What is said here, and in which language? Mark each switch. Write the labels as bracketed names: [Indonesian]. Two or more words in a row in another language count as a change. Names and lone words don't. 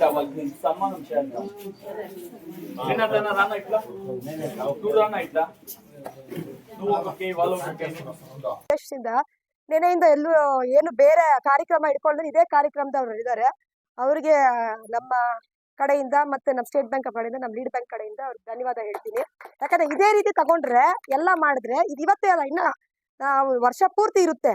[Telugu] వాళ్ళకి సన్మానం చేద్దాం. వినదన్నా రానా ఇట్లా, నువ్వు రానా ఇట్లా, నువ్వు ಒಬ್ಬಕ್ಕೆ వాళ్ళు [Kannada] ನೆನೆಯಿಂದ ಎಲ್ಲೂ ಏನು ಬೇರೆ ಕಾರ್ಯಕ್ರಮ ಇಟ್ಕೊಂಡ್ರೆ ಇದೇ ಕಾರ್ಯಕ್ರಮದವ್ರು ಇದ್ದಾರೆ. ಅವರಿಗೆ ನಮ್ಮ ಕಡೆಯಿಂದ ಮತ್ತೆ ನಮ್ಮ ಸ್ಟೇಟ್ ಬ್ಯಾಂಕ್ ಕಡೆಯಿಂದ ನಮ್ಮ [English] lead bank [Kannada] ಕಡೆಯಿಂದ ಅವ್ರಿಗೆ ಧನ್ಯವಾದ ಹೇಳ್ತೀನಿ. ಯಾಕಂದ್ರೆ ಇದೇ ರೀತಿ ತಗೊಂಡ್ರೆ ಎಲ್ಲ ಮಾಡಿದ್ರೆ ಇದು ಇವತ್ತೇ ಅಲ್ಲ, ಇನ್ನ ವರ್ಷ ಪೂರ್ತಿ ಇರುತ್ತೆ.